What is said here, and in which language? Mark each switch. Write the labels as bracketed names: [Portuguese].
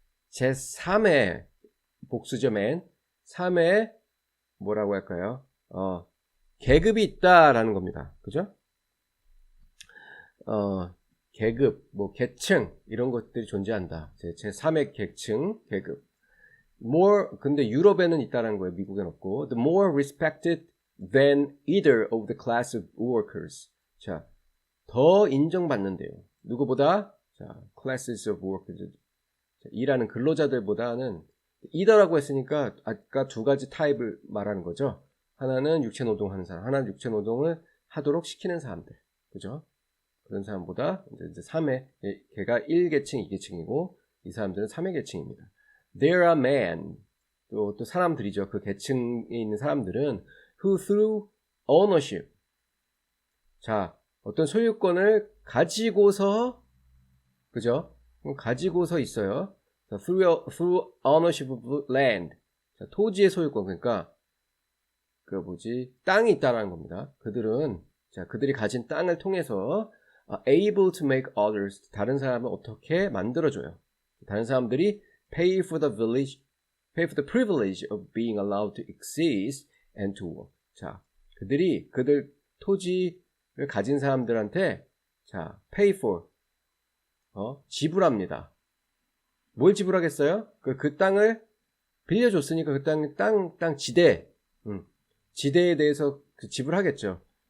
[Korean] 제3의 복수죠, man. 3의 뭐라고 할까요? 계급이 있다라는 겁니다. 그죠? 계급, 뭐 계층 이런 것들이 존재한다. 제3의 계층, 계급. 근데 유럽에는 있다라는 거예요. 미국엔 없고. [English] The more respected than either of the class of workers. [Korean] 자, 더 인정받는데요. 누구보다? [English] 자, classes of workers. [Korean] 자, 일하는 근로자들보다는 either라고 했으니까 아까 두 가지 타입을 말하는 거죠. 하나는 육체 노동하는 사람, 하나는 육체 노동을 하도록 시키는 사람들. 그죠? 그런 사람보다 이제 3회, 걔가 1계층, 2계층이고 이 사람들은 3회 계층입니다. [English] There are men, [Korean] 또 사람들이죠. 그 계층에 있는 사람들은 [English] who through ownership, [Korean] 자, 어떤 소유권을 가지고서, 그죠? 가지고서 있어요. 자, [English] through ownership of land, [Korean] 자, 토지의 소유권, 그러니까 땅이 있다는 겁니다. 그들이 가진 땅을 통해서 [English] able to make others, [Korean] 다른 사람을 어떻게 만들어줘요. 다른 사람들이 [English] pay for the privilege of being allowed to exist and to work. [Korean] 자, 그들 토지를 가진 사람들한테 자, [English] pay for, [Korean] 지불합니다. 뭘 지불하겠어요? 그 땅을 빌려줬으니까 그 땅 지대에 대해서 지불하겠죠.